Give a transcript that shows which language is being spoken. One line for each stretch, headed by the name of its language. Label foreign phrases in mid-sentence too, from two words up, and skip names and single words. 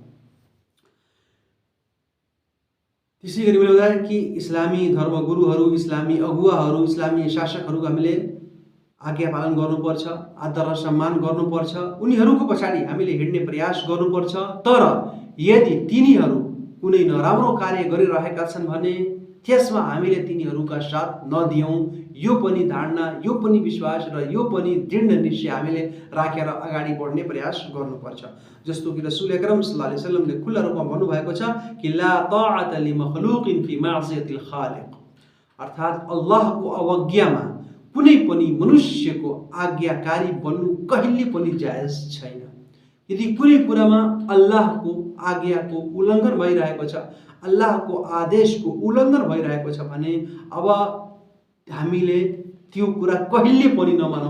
Nepali: त्यसै गरी मैले बताएँ कि इस्लामी धर्मगुरुहरू, इस्लामी अगुवाहरू, इस्लामी शासकहरूको हामीले आज्ञा पालन गर्नुपर्छ, आदर र सम्मान गर्नुपर्छ, उनीहरूको पछाडि हामीले हिँड्ने प्रयास गर्नुपर्छ। तर यदि तिनीहरू कुनै नराम्रो कार्य गरिरहेका छन् भने त्यसमा हामीले तिनीहरूका साथ नदियौँ। यो पनि धारणा, यो पनि विश्वास र यो पनि दृढ निश्चय हामीले राखेर अगाडि बढ्ने प्रयास गर्नुपर्छ। जस्तो कि
Arabic: رسول أكرم صلى الله عليه وسلم
Nepali: खुल्ला रूपमा भन्नुभएको छ कि
Arabic: لا طاعة لمخلوق في معصية الخالق,
Nepali: अर्थात् अल्लाहको अवज्ञामा कुनै पनि मनुष्यको आज्ञाकारी बन्नु कहिले पनि जायज छैन। यदि कुनै कुरामा अल्लाहको आज्ञाको उल्लङ्घन भइरहेको छ, अल्लाहको आदेशको उल्लङ्घन भइरहेको छ भने अब हामीले त्यो कुरा कहिले पनि नमानौँ।